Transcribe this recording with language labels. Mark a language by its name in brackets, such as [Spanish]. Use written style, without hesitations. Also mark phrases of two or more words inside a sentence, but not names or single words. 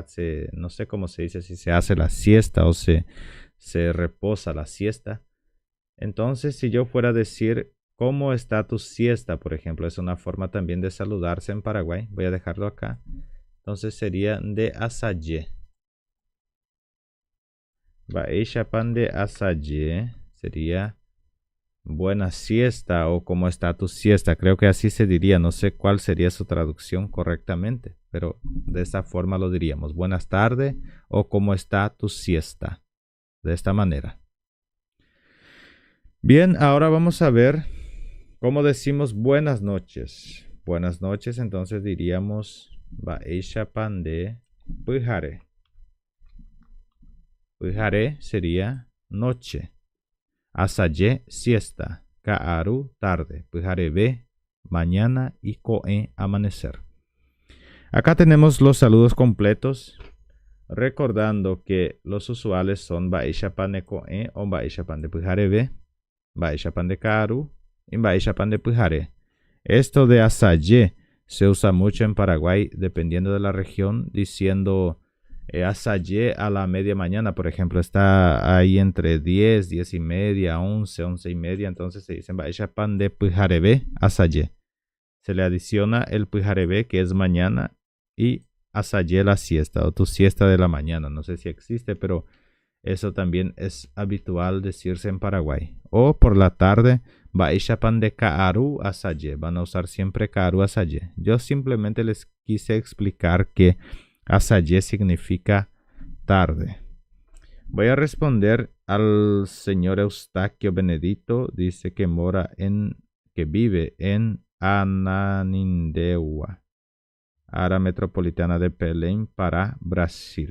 [Spanish] No sé cómo se dice, si se hace la siesta o se reposa la siesta. Entonces, si yo fuera a decir ¿cómo está tu siesta? Por ejemplo, es una forma también de saludarse en Paraguay. Voy a dejarlo acá. Entonces sería [Guarani] de asaye. Mbaishapan de asaye [Spanish] sería buena siesta o cómo está tu siesta. Creo que así se diría. No sé cuál sería su traducción correctamente, pero de esta forma lo diríamos. Buenas tardes o cómo está tu siesta. De esta manera. Bien, ahora vamos a ver cómo decimos buenas noches. Buenas noches, entonces diríamos [Guarani] Mba'éichapa nde pyhare. [Spanish] Pyhare sería noche. Asaje, siesta. Ka'aru, tarde. Pyhareve, mañana. Y ko'ẽ, amanecer. Acá tenemos los saludos completos. Recordando que los usuales son [Guarani] mba'éichapa nde ko'ẽ [Spanish] o [Guarani] mba'éichapa nde pyhareve, mba'éichapa nde ka'aru [Spanish] y [Guarani] mba'éichapa nde pyhare. [Spanish] Esto de asaje se usa mucho en Paraguay dependiendo de la región, diciendo asaje a la media mañana, por ejemplo, está ahí entre 10, 10 y media, 11, 11 y media, entonces se dice [Guarani] mba'éichapa nde pyhareve, asaje. [Spanish] Se le adiciona el pyhareve, que es mañana, y asaje, la siesta o tu siesta de la mañana. No sé si existe, pero eso también es habitual decirse en Paraguay. O por la tarde, [Guarani] mba'éichapa nde ka'aru asaje. [Spanish] Van a usar siempre [Guarani] ka'aru asaje. [Spanish] Yo simplemente les quise explicar que asaje significa tarde. Voy a responder al señor Eustaquio Benedito. Dice que vive en Ananindeua, área metropolitana de Belém, Pará, Brasil.